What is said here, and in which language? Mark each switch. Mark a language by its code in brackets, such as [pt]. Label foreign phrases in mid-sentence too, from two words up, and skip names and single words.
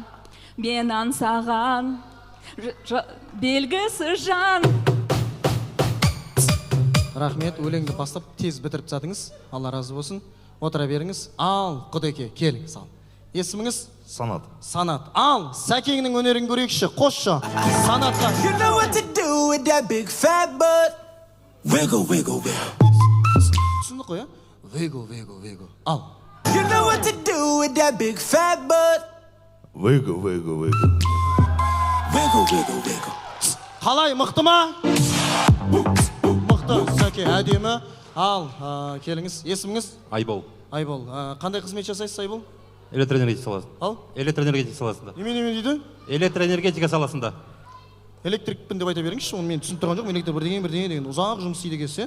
[kk] Мен аңсаған белгісіз жан. Рахмет, өлеңді бастап тез бітіріп тастадыңыз. Алла разы болсын. Отыра беріңіз. Ал, Құдеке, келіңіз ал. Есіміңіз? Санат. Санат. Ал, Сәкеңнің өнерін көрейікші. Қосшы. Санатқа. [en] You know what to do with that big fat butt. Wiggle, wiggle, wiggle. [kk] Түсінді қой, а? [en] Wiggle, wiggle, wiggle. [kk] Ал. [en] You know what to do with that big fat butt. Wiggle, wiggle, wiggle. Wiggle, wiggle, wiggle. [kk] Қалай, мықты ма? Мықты, Сәке, әдемі. Ал, келіңіз. Есіміңіз? Айбол. Айбол. Қандай қызмет жасайсыз, Айбол? Электроэнергетика саласында. Ал? Электроэнергетика саласында. Немен дейді? Электроэнергетика саласында. Электрикпін деп айта беріңізші, оны мен түсініп тұрған жоқ. Электр бірдеңе деген ұзақ жұмыс істейді екенсіз.